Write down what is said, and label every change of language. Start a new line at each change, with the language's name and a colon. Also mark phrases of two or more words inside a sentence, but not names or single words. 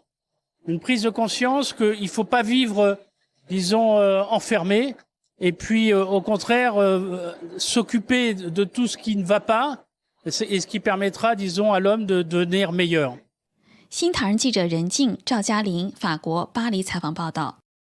French: Une prise de conscience qu'il ne faut pas vivre, disons, enfermé, et puis au contraire s'occuper de tout ce qui ne va pas, et ce qui permettra, disons, à l'homme de devenir meilleur.
Chinese: 新唐人记者任静、赵嘉玲，法国巴黎采访报道。